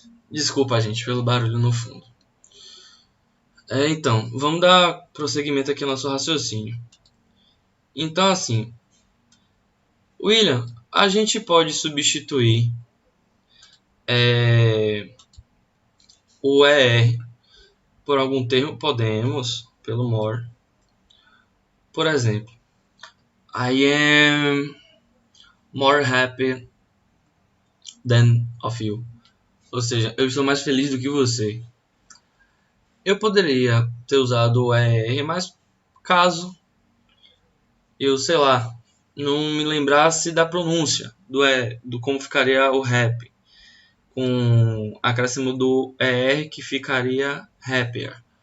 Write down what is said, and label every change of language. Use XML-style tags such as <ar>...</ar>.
<pt>Desculpa, gente, pelo barulho no fundo. Então, vamos dar prosseguimento aqui ao nosso raciocínio. Então, assim, William, a gente pode substituir o ER por algum termo? Podemos, pelo more. Por exemplo,</pt> <en>I am more happy than of you.</en> <pt>Ou seja, eu estou mais feliz do que você. Eu poderia ter usado o ER, mas caso eu, sei lá, não me lembrasse da pronúncia do como ficaria o rap, com acréscimo do ER que ficaria happier.</pt>